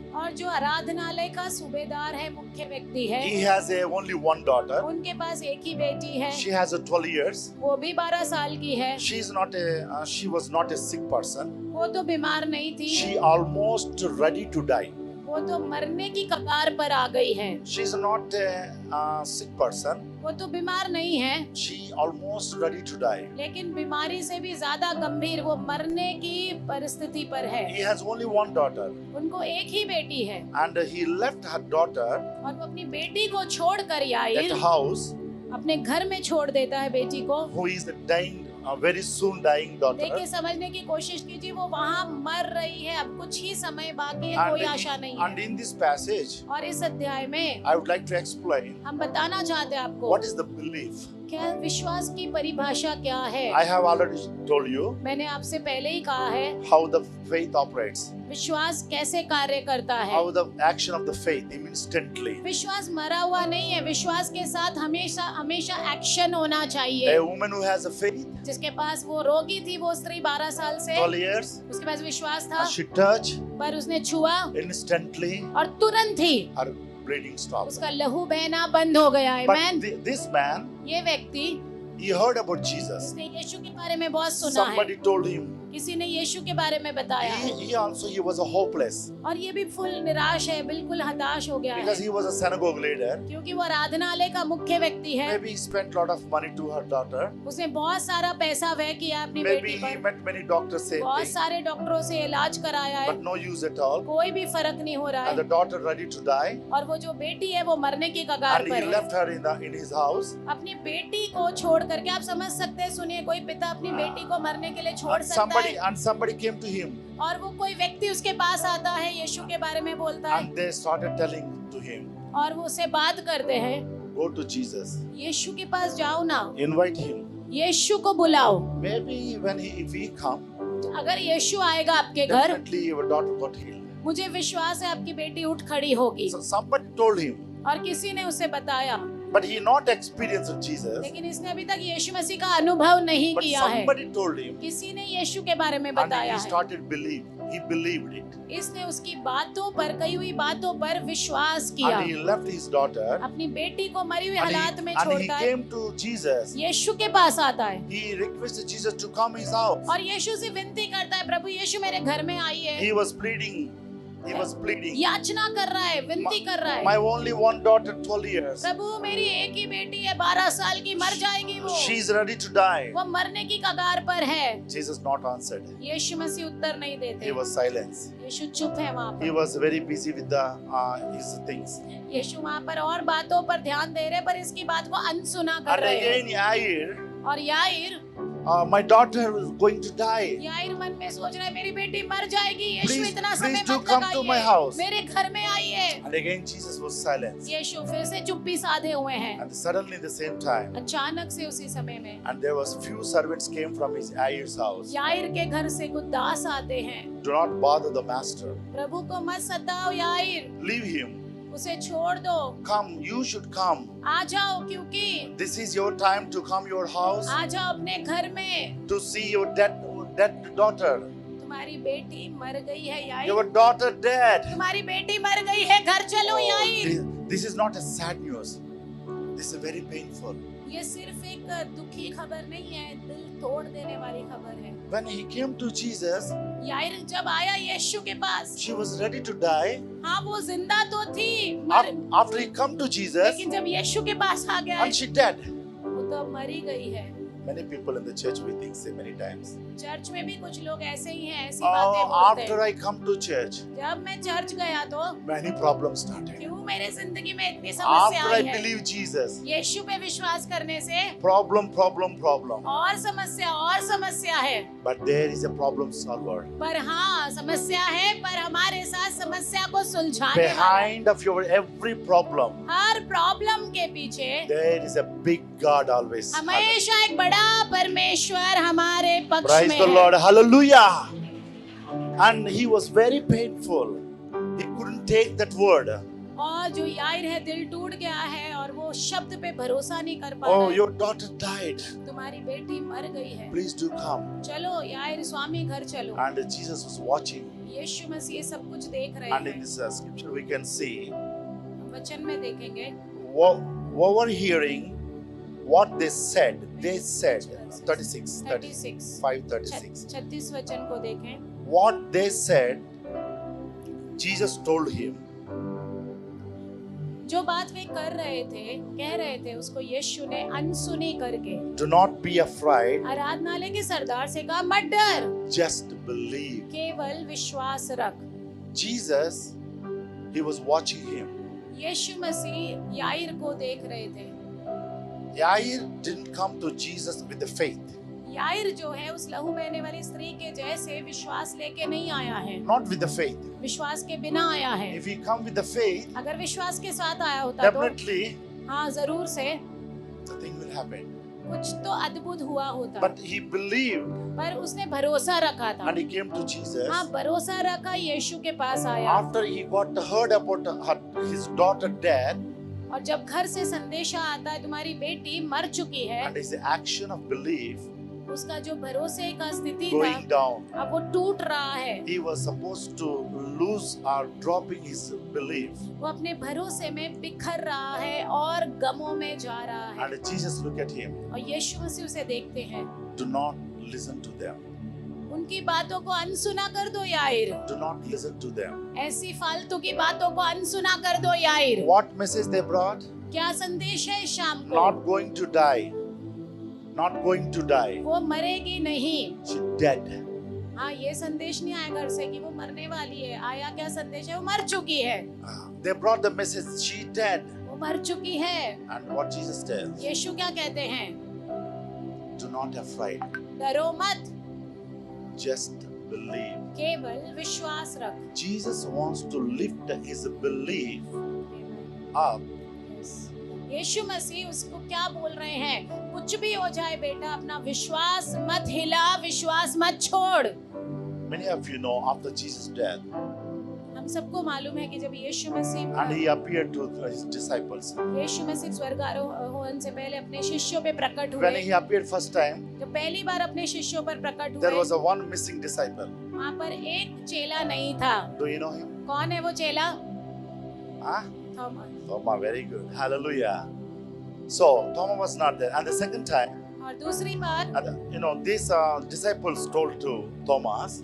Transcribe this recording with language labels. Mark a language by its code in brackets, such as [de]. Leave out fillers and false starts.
[hi] और जो आराधनालय का सूबेदार है, मुख्य व्यक्ति है, [en] He has only one daughter. [hi] उनके पास एक ही बेटी है, [en] She has 12 years. [hi] वो भी 12 साल की है। [en] She was not a sick person. [hi] वो तो बीमार नहीं थी, [en] She almost ready to die. [hi] वो तो मरने की कगार पर आ गई है। [en] She's not a sick person. [hi] वो तो बीमार नहीं है, [en] She almost ready to die. [hi] लेकिन बीमारी से भी ज्यादा गंभीर वो मरने की परिस्थिति पर है। [en] He has only one daughter. [hi] उनको एक ही बेटी है, [en] And he left her daughter [hi] और वो अपनी बेटी को छोड़कर [en] at [hi] याईर [en] a house, [hi] अपने घर में छोड़ देता है बेटी को। [en] who is dying, very soon dying daughter. [hi] देखिए, समझने की कोशिश कीजिए, वो वहाँ मर रही है, अब कुछ ही समय बाकी है, कोई आशा नहीं [en] And [hi] है। [en] in this passage, [hi] और इस अध्याय में [en] I would like to explain [hi] हम बताना चाहते हैं आपको [en] what is the belief. [hi] क्या विश्वास की परिभाषा क्या है। [en] I have already told you [hi] मैंने आपसे पहले ही कहा है [en] how the faith operates, [hi] विश्वास कैसे कार्य करता है। [en] how the action of the faith instantly. [hi] विश्वास मरा हुआ नहीं है, विश्वास के साथ हमेशा हमेशा एक्शन होना चाहिए। [en] A woman who has a faith, [hi] जिसके पास वो रोगी थी, वो स्त्री 12 साल से, [en] 12 years, [hi] उसके पास विश्वास था, [en] and she touched, [hi] पर उसने छुआ [en] instantly [hi] और तुरंत ही [en] her bleeding stopped. [hi] उसका लहू बहना बंद हो गया है। [en] But this man, [hi] ये व्यक्ति, [en] he heard about Jesus. [hi] उसने यीशु के बारे में बहुत सुना है, [en] Somebody told him. [hi] किसी ने यीशु के बारे में बताया है, [en] He was a hopeless [hi] और ये भी फुल निराश है, बिल्कुल हताश हो गया [en] because [hi] है, [en] he was a synagogue leader. [hi] क्योंकि वो आराधनालय का मुख्य व्यक्ति है। [en] Maybe he spent a lot of money to her daughter. [hi] उसने बहुत सारा पैसा व्यय किया अपनी [en] Maybe [hi] बेटी [en] he [hi] पर, [en] met many doctors same [hi] बहुत [en] thing, [hi] सारे डॉक्टरों से इलाज कराया है, [en] but no use at all. [hi] कोई भी फर्क नहीं हो रहा [en] And the [hi] है, [en] daughter ready to die, [hi] और वो जो बेटी है वो मरने की कगार [en] and he [hi] पर है। [en] left her in his house. [hi] अपनी बेटी को छोड़ करके, आप समझ सकते हैं, सुनिए, कोई पिता अपनी बेटी को मरने के लिए छोड़ सकता है, [en] And somebody came to him, [hi] और वो कोई व्यक्ति उसके पास आता है, यीशु के बारे में बोलता है, [en] and they started telling to him, [hi] और वो उससे बात करते हैं, [en] "Go to Jesus, [hi] यीशु के पास जाओ ना, [en] invite him. [hi] यीशु को बुलाओ, [en] Maybe if he come, [hi] अगर यीशु आएगा आपके घर, [en] definitely your daughter got healed." [hi] मुझे विश्वास है आपकी बेटी उठ खड़ी होगी। [en] So somebody told him, [hi] और किसी ने उसे बताया, [en] but he not experienced Jesus. [hi] लेकिन इसने अभी तक यीशु मसीह का अनुभव नहीं [en] But [hi] किया है। [en] somebody told him, [hi] किसी ने यीशु के बारे में [en] and [hi] बताया [en] he [hi] है, [en] started believe. He believed it, [hi] इसने उसकी बातों पर, कही हुई बातों पर विश्वास किया, [en] and he left his daughter, [hi] अपनी बेटी को मरी हुई [en] and [hi] हालात में [en] he [hi] छोड़ता है, [en] came to Jesus. [hi] यीशु के पास आता है, [en] He requested Jesus to come his house. [hi] और यीशु से विनती करता है, प्रभु यीशु मेरे घर में आइए। [en] He was pleading. He was pleading. [hi] याचना कर रहा है, विनती कर रहा है, [en] My only one daughter, 12 years. [hi] प्रभु मेरी एक ही बेटी है, 12 साल की, मर जाएगी वो, [en] She's ready to die. [hi] वो मरने की कगार पर है। [en] Jesus not answered. [hi] यीशु मसीह उत्तर नहीं देते, [en] He was silence. [hi] यीशु चुप है वहाँ [en] He [hi] पर। [en] was very busy with his things. [hi] यीशु वहाँ पर और बातों पर ध्यान दे रहे, पर इसकी बात को अनसुना कर [en] And [hi] रहे हैं। [en] again, Yair, [hi] और याईर [en] My daughter is going to die. [hi] Yair मन में सोच रहा है मेरी बेटी मर जाएगी, यीशु [en] Please, [hi] इतना [en] please [hi] समय [en] do [hi] मत [en] come to my house. [hi] लगाइए, मेरे घर में आइए। [en] And again, Jesus was silent. [hi] यीशु फिर से चुप्पी साधे हुए हैं। [en] And suddenly, the same time, [hi] अचानक से उसी समय में [en] and there was few servants came from his Yair's house. [hi] Yair के घर से कुछ दास आते हैं। [en] Do not bother the master. [hi] प्रभु को मत सताओ याइर, [en] Leave him. [hi] उसे छोड़ दो, [en] Come, you should come. [hi] आ जाओ क्योंकि [en] This is your time to come your house [hi] आ जाओ अपने घर में, [en] to see your dead daughter. [hi] तुम्हारी बेटी मर गई है याइर, [en] Your daughter dead. [hi] तुम्हारी बेटी मर गई है, घर चलो Yair. [en] This is not a sad news. This is very painful. [hi] ये सिर्फ एक दुखी खबर नहीं है, दिल तोड़ देने वाली खबर है। [en] When he came to Jesus, [hi] Yair जब आया यीशु के पास, [en] she was ready to die. [hi] हाँ वो जिंदा तो थी, [en] After he come to Jesus, [hi] लेकिन जब यीशु के पास आ गया [en] and she dead. [hi] वो तो मरी गई है। [en] Many people in the church we think say many times. [hi] Church में भी कुछ लोग ऐसे ही हैं, ऐसी [en] Oh, [hi] बातें बोलते [en] after [hi] हैं। [en] I come to church, [hi] जब मैं चर्च गया तो [en] many problems started. [hi] क्यों मेरे जिंदगी में इतनी समस्या [en] After I [hi] आई है? [en] believe Jesus, [hi] यीशु पे विश्वास करने से [en] problem. [hi] और समस्या है। [en] But there is a problem solver. [hi] पर हाँ समस्या है, पर हमारे साथ समस्या को सुलझाने वाला है। [en] Behind of your every problem, [hi] हर problem के पीछे [en] there is a big God always. [hi] हमेशा एक बड़ा परमेश्वर हमारे पक्ष [en] Praise [hi] में [en] the [hi] है। [en] Lord. Hallelujah. And he was very painful. He couldn't take that word. [hi] और जो याइर है दिल टूट गया है और वो शब्द पे भरोसा नहीं कर पा रहा [en] Oh, [hi] है। [en] your daughter died. [hi] तुम्हारी बेटी मर गई है, [en] Please do come. [hi] चलो याइर स्वामी घर चलो। [en] And Jesus was watching. [hi] यीशु मसीह सब कुछ देख रहे [en] And in [hi] हैं। [en] this scripture we can see [hi] वचन में देखेंगे [en] what were hearing what they said. They said 36, [hi] 36 [en] 5:36. [hi] 36 वचन को देखें। [en] What they said, Jesus told him. [hi] जो बात वे कर रहे थे, कह रहे थे, उसको यीशु ने अनसुनी करके [en] Do not be afraid. [hi] आराधनालय के सरदार से कहा मत डर, [en] Just believe. [hi] केवल विश्वास रख। [en] Jesus, he was watching him. [hi] Yeshu Masih Yair को देख रहे थे। [en] Yair didn't come to Jesus with the faith. [hi] Yair जो है उस लहू बहने वाली स्त्री के जैसे विश्वास लेके नहीं आया है, [en] Not with the faith. [hi] विश्वास के बिना आया है। [en] If he come with the faith, [hi] अगर विश्वास के साथ आया होता तो [en] definitely [hi] हाँ जरूर से [en] the thing will happen. [hi] कुछ तो अद्भुत हुआ होता, [en] But he believed [hi] पर उसने भरोसा रखा था। [en] and he came to Jesus. [hi] हाँ भरोसा रखा, यीशु के पास आया। [en] After he got heard about his daughter dead [hi] और जब घर से संदेशा आता है तुम्हारी बेटी मर चुकी है, [en] and his action of belief [hi] उसका जो भरोसे का स्थिति [en] going [hi] था [en] down, [hi] अब वो टूट रहा है। [en] he was supposed to lose or dropping his belief. [hi] वो अपने भरोसे में बिखर रहा है और गमों में जा रहा है। [en] And Jesus looked at him. [hi] और यीशु मसीह उसे देखते हैं, [en] Do not listen to them. [hi] उनकी बातों को अनसुना कर दो Yair, [en] Do not listen to them. [hi] ऐसी फालतू की बातों को अनसुना कर दो Yair. [en] What message they brought? [hi] क्या संदेश है इस शाम को? [en] Not going to die. Not going to die. [hi] वो मरेगी नहीं। [en] She dead. [hi] हाँ ये संदेश नहीं आया घर से कि वो मरने वाली है, आया क्या संदेश है? वो मर चुकी है, [en] They brought the message. She dead. [hi] वो मर चुकी है। [en] And what Jesus tells? [hi] यीशु क्या कहते हैं? [en] Do not afraid. [hi] डरो मत, [en] Just believe. [hi] केवल विश्वास रख। [en] Jesus wants to lift his belief up. [hi] यीशु मसीह उसको क्या बोल रहे हैं? कुछ भी हो जाए बेटा, अपना विश्वास मत हिला, विश्वास मत छोड़। [en] Many of you know after Jesus' death, [hi] हम सबको मालूम है कि जब यीशु [en] and [hi] Masih [en] he appeared to his disciples. [hi] यीशु मसीह स्वर्गारोहण से पहले अपने शिष्यों पे प्रकट [en] When [hi] हुए, [en] he appeared first time, [hi] जब पहली बार अपने शिष्यों पर प्रकट [en] there [hi] हुए, [en] was a one missing disciple. [hi] वहाँ पर एक चेला नहीं था। [en] Do you know him? [hi] कौन है वो चेला? Huh? Thomas. [en] Thomas, very good. Hallelujah. So Thomas was not there. And the second time, [hi] और दूसरी बार [en] these disciples told to Thomas,